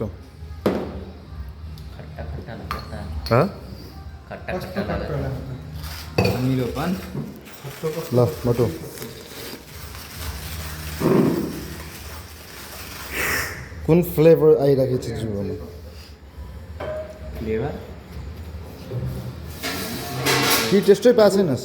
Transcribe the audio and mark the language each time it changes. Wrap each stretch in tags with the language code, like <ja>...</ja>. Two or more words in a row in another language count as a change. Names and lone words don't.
<hi>खट्टा खट्टा लगता है खट्टा खट्टा लगता है</hi> <ne>अमिलोपन ल मोटो कुन फ्लेभर आइरहेको छ जिउमा फ्लेवर कि टेस्टै पाएको छैनस्</ne>